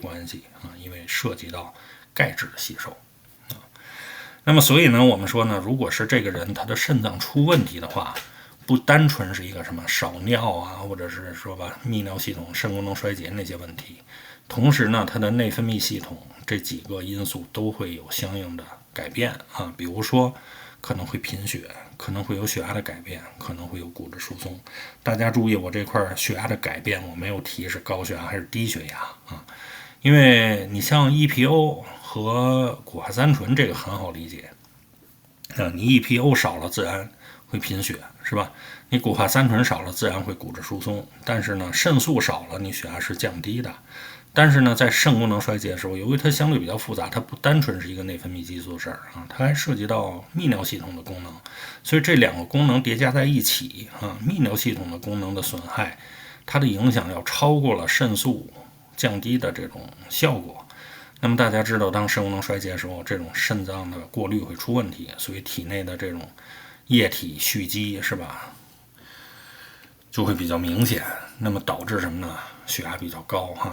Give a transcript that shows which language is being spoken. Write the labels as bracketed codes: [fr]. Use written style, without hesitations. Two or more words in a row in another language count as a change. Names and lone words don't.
[zh] 關係因為涉及到鈣質的吸收那麼所以呢，我們說呢，如果是這個人他的腎臟出問題的話，不單純是一個什麼少尿或者是說吧泌尿系統腎功能衰竭那些問題，同時呢，它的內分泌系統這幾個因素都會有相應的改變比如說可能會貧血，可能會有血壓的改變，可能會有骨質疏鬆。大家注意，我這塊血壓的改變我沒有提是高血壓還是低血壓因為你像 EPO 和谷化三醇這個很好理解你 EPO 少了，自然會貧血，是吧？你谷化三醇少了，自然會骨質疏鬆。但是呢，腎素少了，你血压是降低的。但是呢，在肾功能衰竭的时候，由于它相对比较複雜，它不单纯是一個內分泌激素的事兒啊，它還涉及到泌尿系統的功能。所以這兩個功能疊加在一起啊，泌尿系統的功能的損害，它的影響要超過了腎素降低的這種效果。那麼大家知道，當肾功能衰竭的時候，這種腎臟的過濾會出問題，所以體內的這種液體蓄積，是吧，就會比較明顯。那麼導致什麼呢？血壓比較高哈。